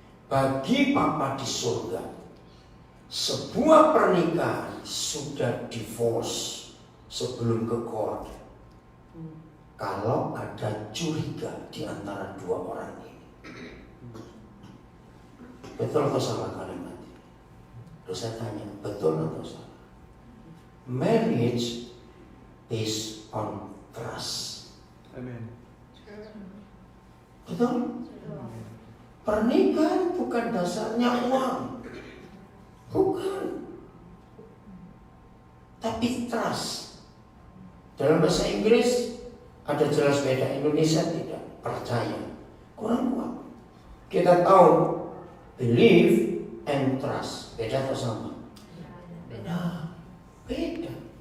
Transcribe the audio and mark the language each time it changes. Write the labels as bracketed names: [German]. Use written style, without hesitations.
[Indonesian] Bagi Papa di surga, sebuah pernikahan sudah divorce sebelum ke court kalau ada curiga di antara 2 orang ini. Betul atau salah kalimat ini? Terus saya tanya, betul atau salah? [English] Marriage based on trust. [Indonesian] Amin. Betul? Pernikahan bukan dasarnya uang. Bukan. Tapi trust. Dalam bahasa Inggris ada jelas beda, Indonesia tidak. Percaya. Kurang kuat. Kita tahu [English] believe and trust. [Indonesian] Beda atau sama? Beda. Beda.